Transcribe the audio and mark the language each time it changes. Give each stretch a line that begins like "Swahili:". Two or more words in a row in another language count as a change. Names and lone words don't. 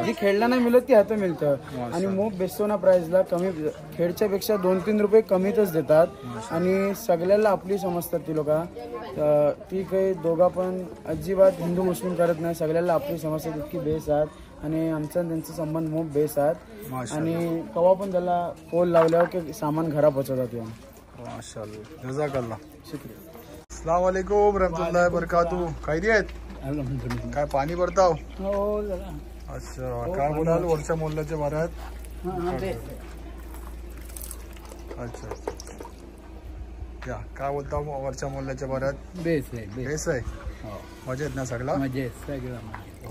Marathi: जी खेळला नाही मिळत ती आता मिळतं आणि मोप बेसोना प्राइसला कमी खेळच्या पेक्षा 2-3 रुपये कमीतच देतात आणि सगळ्याला आपली समजतात ती लोक. ती काही दोघा पण अजिबात हिंदू मुस्लिम करत नाही. सगळ्याला आपली समजतात इतकी बेस आहेत आणि आमचा त्यांचा संबंध मोप बेस आहेत आणि कवा पण त्याला पोल लावल्यावर की सामान घरा पोहोचवतात.
Arabic: ما شاء الله جزاك الله शुक्रिया. السلام عليكم رحمة الله بركاته.
Marathi: खैरी आहेत? काय पाणी भरताव? अच्छा काय बोलाल वरच्या मोहल्ल्याच्या बारात? अच्छा क्या काय बोलता वरच्या मोहल्ल्याच्या बारात? बेस आहे बेस आहे. मजेत ना सगळा? मजेत सगळं.